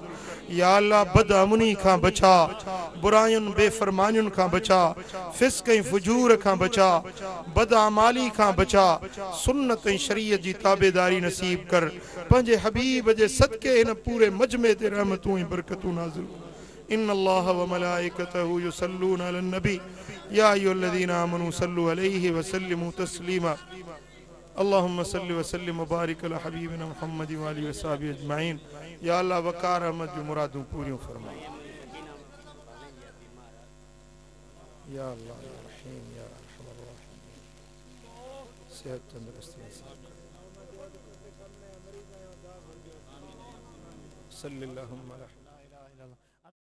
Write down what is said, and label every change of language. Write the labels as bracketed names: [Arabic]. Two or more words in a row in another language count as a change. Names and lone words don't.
[Sindhi] या अल्लाह बदअमनी खां बचा, बुरायुनि बेफ़रमानियुनि खां बचा, फ़िस्क़ ऐं फुजूर खां बचा, बदअमाली खां बचा, सुन्नत ऐं शरीयत जी ताबेदारी नसीब कर। पंहिंजे हबीब जे सदके हिन पूरे मजमे ते रहमतूं ऐं बरकतूं नाज़िल कर। [Arabic] إن الله وملائكته يصلون على النبي يا أيها الذين آمنوا صلوا عليه وسلموا تسليما. اللهم صل وسلم وبارك على حبيبنا محمد وآله وصحبه أجمعين. [Sindhi] या अल्लाह वकार अहमद जो मुरादूं पूरियूं फरमा। या अल्लाह या रहीम या रहमान रहीम, सेहत तंदुरुस्ती नसीब कर। [Arabic] صلى الله عليه وسلم.